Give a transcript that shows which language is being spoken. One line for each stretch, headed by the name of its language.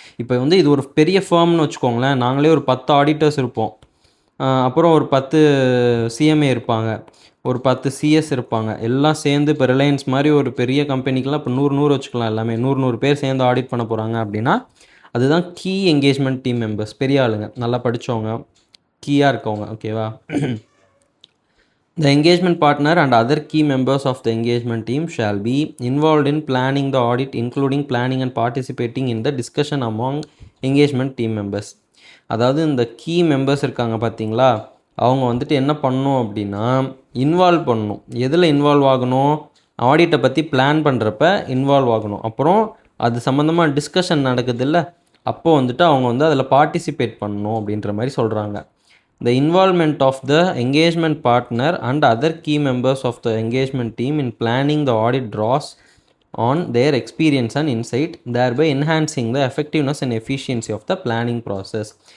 Tamil: இப்போ வந்து இது ஒரு பெரிய ஃபேர்ம்னு வச்சுக்கோங்களேன், நாங்களே ஒரு 10 ஆடிட்டர்ஸ் இருப்போம், அப்புறம் ஒரு 10 சிஎம்ஏ இருப்பாங்க, ஒரு 10 சிஎஸ் இருப்பாங்க, எல்லாம் சேர்ந்து இப்போ ரிலையன்ஸ் மாதிரி ஒரு பெரிய கம்பெனிக்கெலாம் இப்போ 100 வச்சுக்கலாம், எல்லாமே 100 பேர் சேர்ந்து ஆடிட் பண்ண போகிறாங்க அப்படின்னா அதுதான் கீ என்கேஜ்மெண்ட் டீம் மெம்பர்ஸ். பெரிய ஆளுங்க, நல்லா படித்தவங்க, கீயாக இருக்கவங்க. ஓகேவா.
English: The engagement partner and other key members of the engagement team shall be involved in planning the audit, including planning and participating in the discussion among engagement team members.
Tamil: அதாவது இந்த key members இருக்காங்க பார்த்தீங்களா, அவங்க வந்துட்டு என்ன பண்ணணும் அப்படின்னா involve பண்ணணும். எதில் இன்வால்வ் ஆகணும், ஆடிட்டை பற்றி பிளான் பண்ணுறப்ப இன்வால்வ் ஆகணும். அப்புறம் அது சம்மந்தமாக டிஸ்கஷன் நடக்குதுல்ல, அப்போது வந்துட்டு அவங்க வந்து அதில் பார்ட்டிசிபேட் பண்ணணும் அப்படின்ற மாதிரி சொல்கிறாங்க.
English: The involvement of the engagement partner and other key members of the engagement team in planning the audit draws on their experience and insight, thereby enhancing the effectiveness and efficiency of the planning process.